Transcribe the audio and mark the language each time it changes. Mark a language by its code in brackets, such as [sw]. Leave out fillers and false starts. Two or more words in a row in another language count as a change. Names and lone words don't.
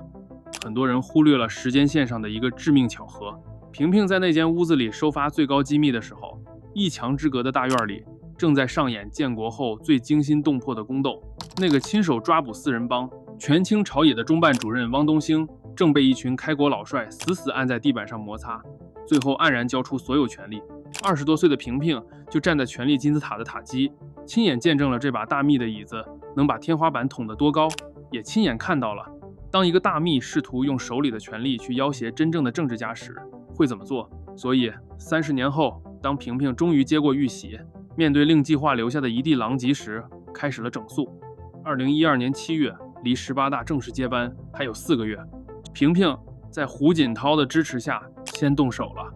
[zh] 很多人忽略了時間線上的一個致命巧合，平平在那間屋子裡收發最高機密的時候，一牆之隔的大院裡正在上演建國後最驚心動魄的宮鬥。那個親手抓捕4人幫、权傾朝野的中辦主任汪東興，正被一群開國老帥死死按在地板上摩擦，最後黯然交出所有權力。20多歲的平平就站在权力金字塔的塔基，親眼見證了這把大秘的椅子能把天花板捅得多高，也親眼看到了當一個大秘試圖用手裡的權力去要挾真正的政治家時會怎麼做。所以30年後，當平平終於接過玉玺，面對令計劃留下的一地狼藉時，開始了整肅。2012年7月，離18大正式接班還有4個月，平平在胡錦濤的支持下先動手了。